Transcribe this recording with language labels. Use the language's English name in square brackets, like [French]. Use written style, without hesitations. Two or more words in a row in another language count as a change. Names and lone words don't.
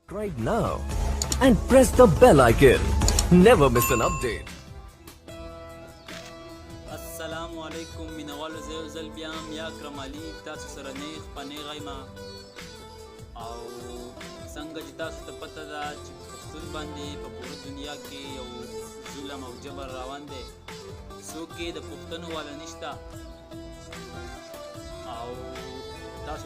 [English] Subscribe now and press the bell icon. Never miss an update. [Pashto] السلام علیکم مینوالو زه یو ځل بیا هم یا اکرم علي تاسو سره نیغ په نیغه یم او څنګه چې تاسو ته پته ده چې په پښتون باندې په پوره دنیا کې یو ظلم او جبر روان دی څوک یې د پوښتنو والا نشته او تاسو